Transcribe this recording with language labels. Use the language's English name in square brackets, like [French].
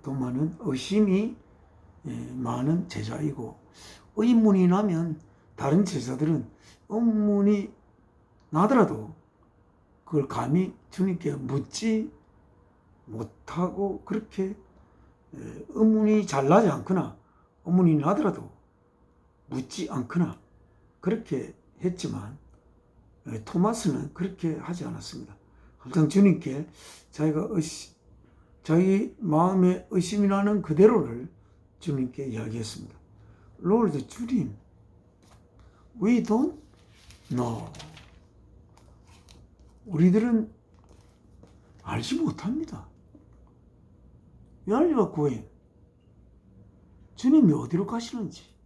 [Korean] 도마는 의심이 많은 제자이고, 의문이 나면 다른 제자들은 의문이 나더라도 그걸 감히 주님께 묻지 못하고, 그렇게 의문이 잘 나지 않거나 의문이 나더라도 묻지 않거나 그렇게 했지만, 토마스는 그렇게 하지 않았습니다. 항상 주님께 자기 마음에 의심이 나는 그대로를 주님께 이야기했습니다. [English] Lord, 주님, we don't know. [Korean] 우리들은 알지 못합니다. [English] We are going. [Korean] 주님이 어디로 가시는지.